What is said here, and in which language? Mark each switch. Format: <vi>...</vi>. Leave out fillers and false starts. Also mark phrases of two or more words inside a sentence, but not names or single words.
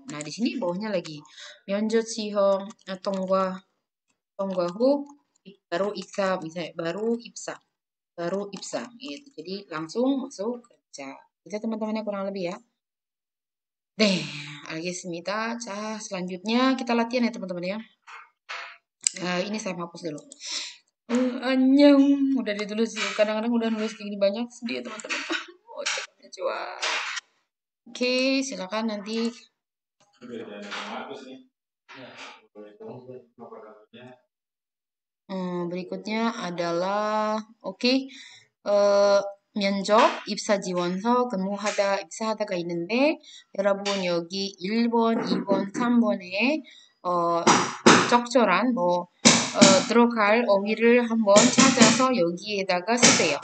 <id>Nah di sini bawahnya lagi</id> <ko>면접 시험</ko> <id>tongwahu baru 입사 misalnya baru ibsa gitu. Jadi langsung masuk kerja. Itu teman-temannya kurang lebih ya. Deh, alhamdulillah. Selanjutnya kita latihan ya teman-teman ya. Ini saya hapus dulu. Anyang udah ditulis kadang-kadang udah nulis kayak gini banyak sedih ya teman-teman. Coba. Oke, silakan nanti.</id> <ko>Berikutnya adalah 면접 입사 지원서 입사하다가 있는데 여러분 여기 1번, 2번, 3번에 적절한 들어갈 어휘를 한번 찾아서 여기에다가 쓰세요.</ko>